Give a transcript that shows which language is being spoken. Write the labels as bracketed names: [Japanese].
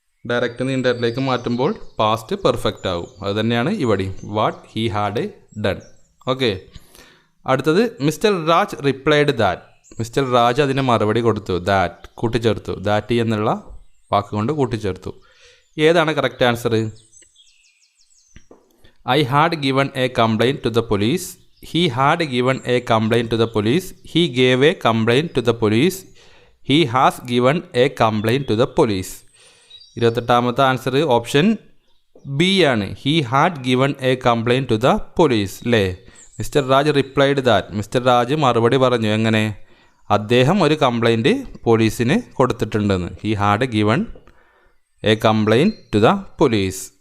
[Malayalam] Direct നിന്ന് ഇൻഡയറക്റ്റിലേക്ക് മാറ്റുമ്പോൾ past perfect ആകും. അത് തന്നെയാണ് ഇവിടെയും. What he had done. Okay, അടുത്തത് mister Raj replied that. Mister Raj അതിന് മറുപടി കൊടുത്തു. ദാറ്റ് കൂട്ടിച്ചേർത്തു. ദാറ്റ് എന്നുള്ള വാക്കുകൊണ്ട് കൂട്ടിച്ചേർത്തു. ഏതാണ് correct answer? [English] I had given a complaint to the police. He had given a complaint to the police. He gave a complaint to the police. He has given a complaint to the police. [Malayalam] 28ാമത്തെ answer option B ആണ്. He had given A complaint to the police അല്ലേ. Mister Raj replied that. Mister Raj മറുപടി പറഞ്ഞു. എങ്ങനെ? അദ്ദേഹം ഒരു complaint പോലീസിന് കൊടുത്തിട്ടുണ്ടെന്ന്. He had given A complaint to the police.